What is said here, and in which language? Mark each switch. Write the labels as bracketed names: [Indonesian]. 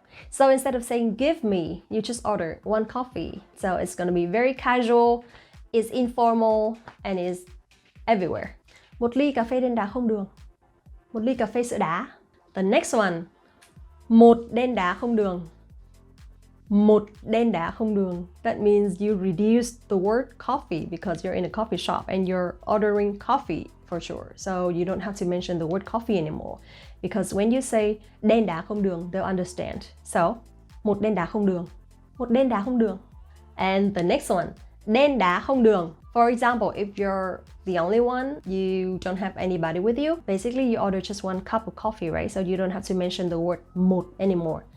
[English] So instead of saying give me, you just order one coffee. So it's going to be very casual, it's informal, and it's everywhere. [Vietnamese] Một ly cà phê đen đá không đường. Một ly cà phê sữa đá. [English] The next one, [Vietnamese] một đen đá không đường. Một đen đá không đường. [English] That means you reduce the word coffee because you're in a coffee shop and you're ordering coffee for sure. So you don't have to mention the word coffee anymore. Because when you say [Vietnamese] đen đá không đường, [English] they'll understand. [Vietnamese] So, một đen đá không đường. Một đen đá không đường. [English] And the next one, [Vietnamese] đen đá không đường. [English] For example, if you're the only one, you don't have anybody with you, basically you order just one cup of coffee, right? So you don't have to mention the word một anymore.